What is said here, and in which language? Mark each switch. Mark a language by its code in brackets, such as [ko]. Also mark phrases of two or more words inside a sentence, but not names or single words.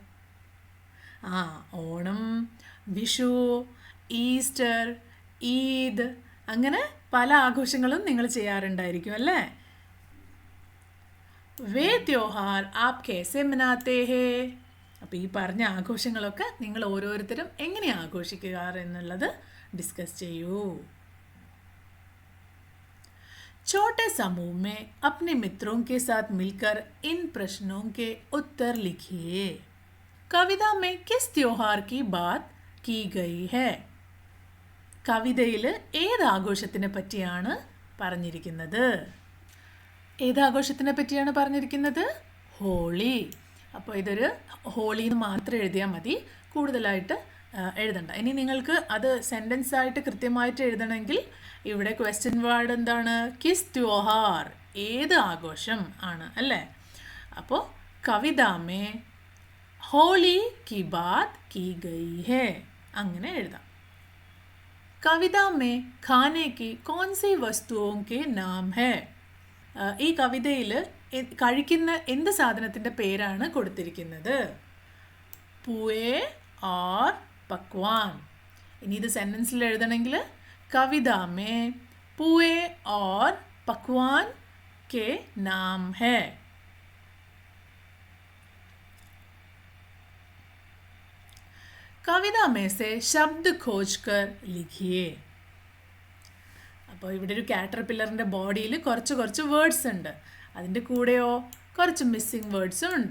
[ml] ഓണം, വിഷു, ഈസ്റ്റർ, ഈദ്, അങ്ങനെ പല ആഘോഷങ്ങളും നിങ്ങൾ ചെയ്യാറുണ്ടായിരിക്കും അല്ലേ? [hi] वे त्योहार आप कैसे मनाते हैं? [ml] അപ്പോൾ ഈ പറഞ്ഞ ആഘോഷങ്ങളൊക്കെ നിങ്ങൾ ഓരോരുത്തരും എങ്ങനെ ആഘോഷിക്കാറ് എന്നുള്ളത് ഡിസ്കസ് ചെയ്യൂ. [hi] छोटे समूह में अपने मित्रों के साथ मिलकर इन प्रश्नों के उत्तर लिखिए. कविता में किस त्योहार की बात की गई है? [ml] കവിതയിൽ ഏത് ആഘോഷത്തിനെ പറ്റിയാണ് പറഞ്ഞിരിക്കുന്നത്? ഏത് ആഘോഷത്തിനെ പറ്റിയാണ് പറഞ്ഞിരിക്കുന്നത്? ഹോളി. അപ്പോൾ ഇതൊരു ഹോളി എന്ന് മാത്രം എഴുതിയാൽ മതി, കൂടുതലായിട്ട് എഴുതണ്ട. ഇനി നിങ്ങൾക്ക് അത് സെൻറ്റൻസ് ആയിട്ട് കൃത്യമായിട്ട് എഴുതണമെങ്കിൽ ഇവിടെ [en] question word [ml] എന്താണ്? [hi] किस त्योहार, [ml] ഏത് ആഘോഷം ആണ് അല്ലേ? [hi] അപ്പോൾ कविता में होली की बात की गई है, [ml] അങ്ങനെ എഴുതാം. [hi] कविता में खाने की कौनसी वस्तुओं के नाम है? [ml] ഈ കവിതയിൽ കഴിക്കുന്ന എന്ത് സാധനത്തിൻ്റെ പേരാണ് കൊടുത്തിരിക്കുന്നത്? [hi] पूवे और पकवान. [ml] ഇനി ഇത് സെൻറ്റൻസിൽ എഴുതണമെങ്കിൽ [hi] कविता में पूवे और पकवान के नाम है. कविता में से शब्द खोज कर लिखिए. [ml] അപ്പോൾ ഇവിടെ ഒരു കാറ്റർപില്ലറിൻ്റെ ബോഡിയിൽ കുറച്ച് വേർഡ്സ് ഉണ്ട്, അതിൻ്റെ കൂടെയോ കുറച്ച് [en] missing words [ml] ഉണ്ട്.